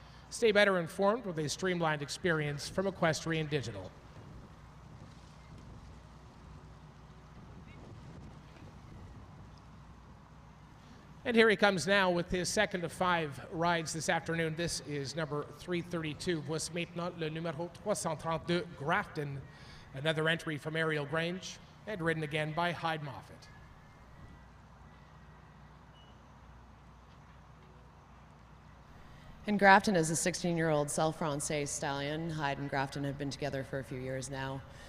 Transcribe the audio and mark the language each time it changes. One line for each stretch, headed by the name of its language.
English: Stay better informed with a streamlined experience from Equestrian Digital. And here he comes now with his second of 5 rides this afternoon. This is number 332.
French: Voici maintenant le numéro 332, Grafton.
English: Another entry from Ariel Grange and ridden again by Hyde Moffat. And Grafton is a 16-year-old Celle Francais stallion. Hyde and Grafton have been together for a few years now.